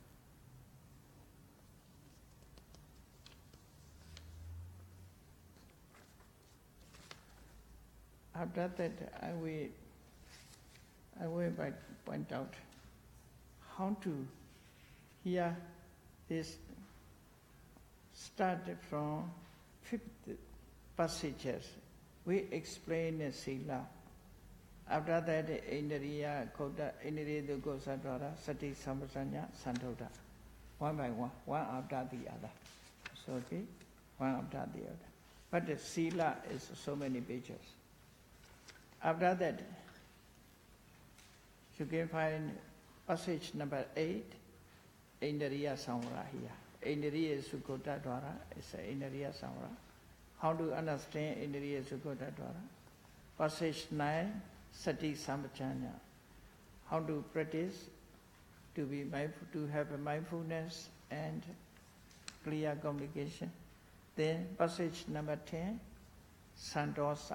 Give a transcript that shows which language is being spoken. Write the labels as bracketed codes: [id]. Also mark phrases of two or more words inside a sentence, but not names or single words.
[en] After that, I will point out how to hear this started from 5th passages. We explain the sila. After that, [pi] indriya dukkha sati sampajanya santota. [en] One by one after the other. So okay, one after the other. But the sila is so many pages. After that, you can find passage number 8, [pi] Indriya Samvara here. Indriya Sukota Dwara is Indriya Samvara. [en] How to understand [pi] Indriya Sukota Dwara? [en] Passage 9, [pi] Sati Sampajanya. [en] How to practice to be mindful, to have a mindfulness and clear communication. Then passage number 10, Santosa.